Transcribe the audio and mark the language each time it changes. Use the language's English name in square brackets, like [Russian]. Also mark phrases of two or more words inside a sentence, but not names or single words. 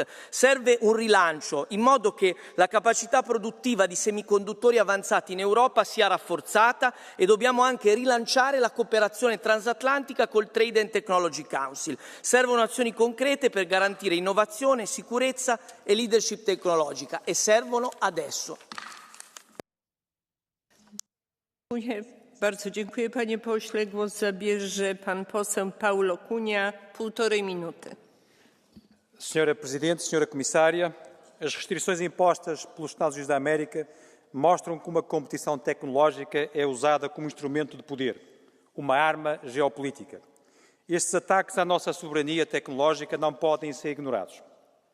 [Italian] Serve un rilancio in modo che la capacità produttiva di semiconduttori avanzati in Europa sia rafforzata e dobbiamo anche rilanciare la cooperazione transatlantica col Trade and Technology Council. Servono azioni concrete per garantire innovazione, sicurezza e leadership tecnologica e servono adesso. [Polish] Bardzo dziękuję panie pośle. Głos zabierze pan poseł Paulo Cunha, 1,5 minuty. [Portuguese] Senhora Presidente, Senhora Comissária, as restrições impostas pelos Estados Unidos da América mostram como a competição tecnológica é usada como instrumento de poder, uma arma geopolítica. Estes ataques à nossa soberania tecnológica não podem ser ignorados.